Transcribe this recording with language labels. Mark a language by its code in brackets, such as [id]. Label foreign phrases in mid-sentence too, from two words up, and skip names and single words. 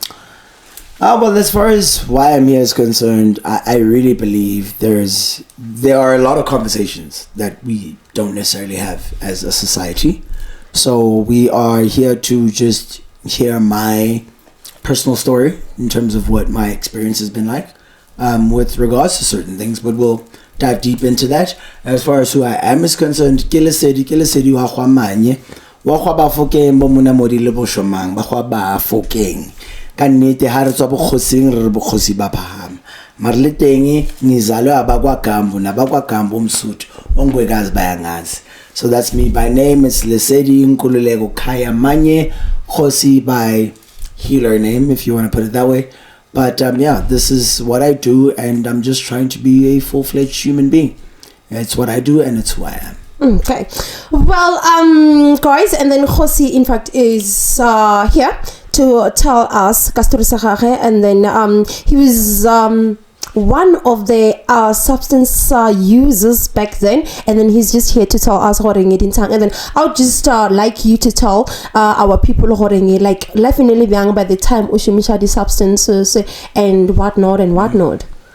[en] well, as far as why I'm here is concerned, I really believe there are a lot of conversations that we don't necessarily have as a society. So we are here to just hear my personal story in terms of what my experience has been like with regards to certain things, but we'll dive deep into that. As far as who I am is concerned, [tn] Lesedi wa Manye wa ba fokeng bo mona mo di le bo shomang ba ba fokeng ka nnete ha re tswa bo Kgosing re bo Kgosi ba phahama mara le teng [zu] ngizalwe abakwa Gambo nabakwa Gambo umsuthu ongwekazi bayangazi. [en] So that's me by name. It's Lesedi Nkululeko Khaya Manye Kgosi by healer name, if you want to put it that way. But yeah, this is what I do, and I'm just trying to be a full-fledged human being. It's what I do, and it's who I am. Okay, well, guys, and then Kgosi, in fact, is here to tell us and then he was one of the substance users back then, and then he's just here to tell us and then I would just like you to tell our people like life in Libyan by the time ushimisha the substances and whatnot.